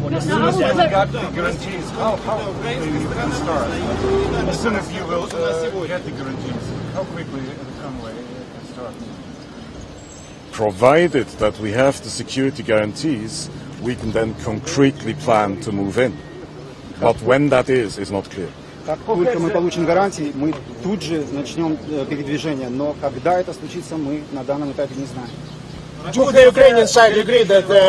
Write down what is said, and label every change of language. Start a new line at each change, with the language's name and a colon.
English: As soon as you got the guarantees, how quickly you can start? As soon as you will get the guarantees, how quickly the convoy can start? Provided that we have the security guarantees, we can then concretely plan to move in. But when that is not clear.
Russian: Как только мы получим гарантии, мы тут же начнем передвижение. Но когда это случится, мы на данном этапе не знаем.
English: Do the Ukrainian side agree that